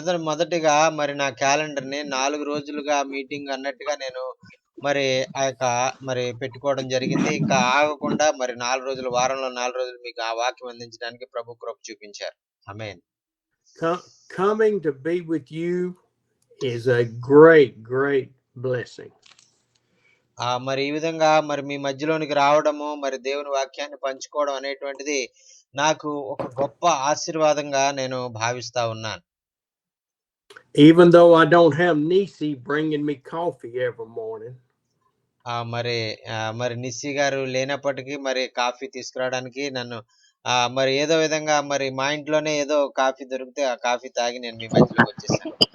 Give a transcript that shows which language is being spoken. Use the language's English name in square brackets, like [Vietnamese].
[Telugu] మొదటిగా మరి నా క్యాలెండర్ ని 4 రోజులుగా మీటింగ్ అన్నట్టుగా నేను మరి ఆ యొక్క మరి పెట్టుకోవడం జరిగింది. ఇంకా ఆగకుండా మరి 4 రోజులు, వారంలో 4 రోజులు మీకు ఆ వాక్యం అందించడానికి ప్రభు కృప చూపించారు. ఆమేన్. [English] Coming to be with you is a great blessing. [Telugu] మరి ఈ విధంగా మరి మీ మధ్యలోనికి రావడము, మరి దేవుని వాక్యాన్ని పంచుకోవడం అనేటువంటిది నాకు ఒక గొప్ప ఆశీర్వాదంగా నేను భావిస్తా ఉన్నాను. [English] Even though I don't have Nisi bringing me coffee every morning. [Telugu] మరి నిస్సి గారు లేనప్పటికీ మరి కాఫీ తీసుకురావడానికి నన్ను మరి ఏదో విధంగా మరి మా ఇంట్లోనే ఏదో కాఫీ దొరికితే ఆ కాఫీ తాగి నేను మీ మధ్యలోకి వచ్చేసాను.